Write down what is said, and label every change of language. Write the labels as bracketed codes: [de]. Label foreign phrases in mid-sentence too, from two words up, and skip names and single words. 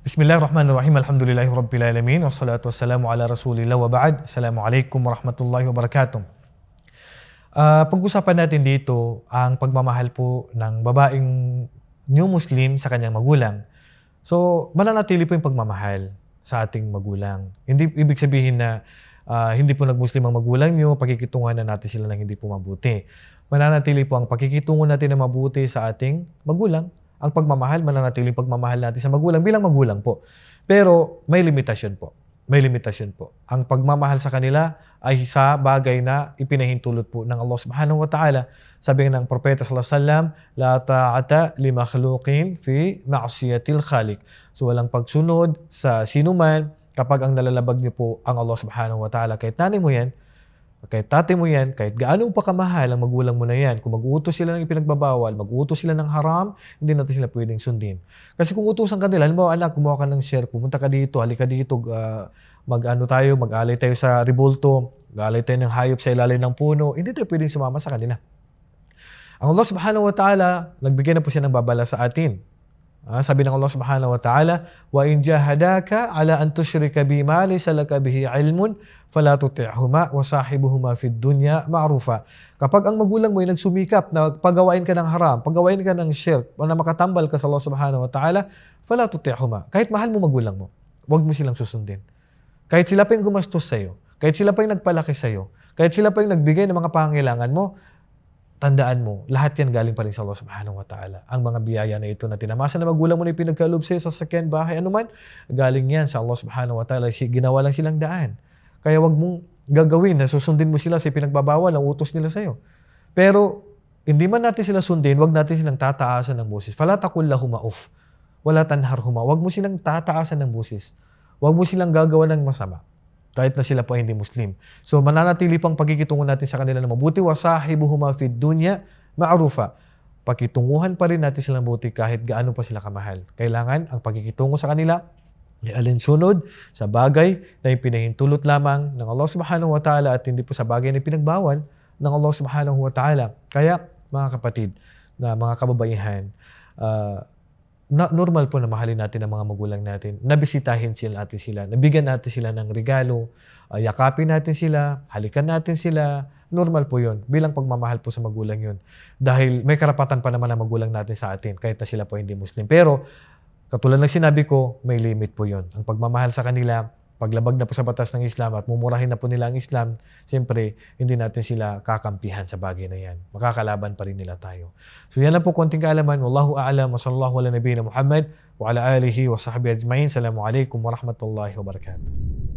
[ar] بسم الله الرحمن الرحيم الحمد لله رب العالمين والصلاة والسلام على رسول الله وبعد. السلام عليكم ورحمة الله وبركاته. [tl] Pag-usapan natin dito ang pagmamahal po ng babaeng [en] new Muslim [tl] sa kanyang magulang. So, mananatili po yung pagmamahal sa ating magulang. Hindi ibig sabihin na hindi po nag-Muslim ang magulang nyo, pakikitungan na natin sila ng hindi po mabuti. Mananatili po ang pakikitungo natin na mabuti sa ating magulang. Ang pagmamahal, mananatiling pagmamahal natin sa magulang bilang magulang po. Pero may limitasyon po. May limitasyon po. Ang pagmamahal sa kanila ay sa bagay na ipinahintulot po ng Allah [ar] سبحانه وتعالى. [tl] Sabi ng Propeta [ar] صلى الله عليه وسلم لا طاعة لمخلوق في معصية الخالق. [tl] So walang pagsunod sa sinuman kapag ang nalalabag niyo po ang Allah [ar] سبحانه وتعالى. [tl] Kahit nanay mo yan, kahit tate mo yan, kahit gaano pa kamahal ang magulang mo na yan, kung mag-uutos sila ng ipinagbabawal, mag-uutos sila ng haram, hindi natin sila pwedeng sundin. Kasi kung utusan ka nila, halimbawa anak, gumawa ka ng share, pumunta ka dito, halika dito, mag-alay tayo sa Ribolto, mag-alay tayo ng hayop sa ilalim ng puno, hindi tayo pwedeng sumama sa kanila. Ang Allah [ar] سبحانه وتعالى, [tl] nagbigay na po siya ng babala sa atin. Sabi ng Allah [ar] سبحانه وتعالى وإن جاهداك على أن تشرك بما ليس لك به علم فلا تطعهما وصاحبهما في الدنيا معروفا. [tl] Kapag ang magulang mo ay nagsumikap na pagawain ka ng haram, pagawain ka ng shirk, o na makatambal ka sa Allah [ar] سبحانه وتعالى, فلا تطعهما. [tl] Kahit mahal mo magulang mo, huwag mo silang susundin. Kahit sila pa yung gumastos sa'yo, kahit sila pa yung nagpalaki sa'yo, kahit sila pa yung nagbigay ng mga pangangailangan mo, tandaan mo, lahat yan galing pa rin sa Allah [ar] سبحانه وتعالى. [tl] Ang mga biyaya na ito na tinamasa na magulang mo na pinagkaloob sa'yo sa sakyan, bahay, anuman, galing yan sa Allah [ar] سبحانه وتعالى. [tl] Ginawa lang silang daan. Kaya wag mong gagawin na susundin mo sila sa pinagbabawal ang utos nila sa'yo. Pero, hindi man natin sila sundin, wag natin silang tataasan ng boses. [ar] فلا تقل لهما أف, ولا تنهرهما. [tl] Wag mo silang tataasan ng boses. Wag mo silang gagawa ng masama. Kahit na sila po ay hindi Muslim. So, mananatili pang pagkikitungo natin sa kanila na mabuti. [ar] وصاحبهما في الدنيا معروفا. [tl] Pakitunguhan pa rin natin sila mabuti kahit gaano pa sila kamahal. Kailangan ang pagkikitungo sa kanila ay alinsunod sa bagay na ipinahintulot lamang ng Allah [ar] سبحانه وتعالى [tl] at hindi po sa bagay na ipinagbawal ng Allah [ar] سبحانه وتعالى. [tl] Kaya, mga kapatid, na mga kababaihan, normal po na mahalin natin ang mga magulang natin. Nabisitahin natin sila, nabigyan natin sila ng regalo, yakapin natin sila, halikan natin sila. Normal po yun. Bilang pagmamahal po sa magulang yun. Dahil may karapatan pa naman ang magulang natin sa atin kahit na sila po hindi Muslim. Pero, katulad ng sinabi ko, may limit po yun. Ang pagmamahal sa kanila, paglabag na po sa batas ng Islam at mumurahin na po nila ang Islam, siyempre, hindi natin sila kakampihan sa bagay na yan. Makakalaban pa rin nila tayo. So yan lang po konting kaalaman. [ar] والله أعلم وصلى الله على نبينا محمد وعلى آله وصحبه أجمعين. السلام عليكم ورحمة الله وبركاته.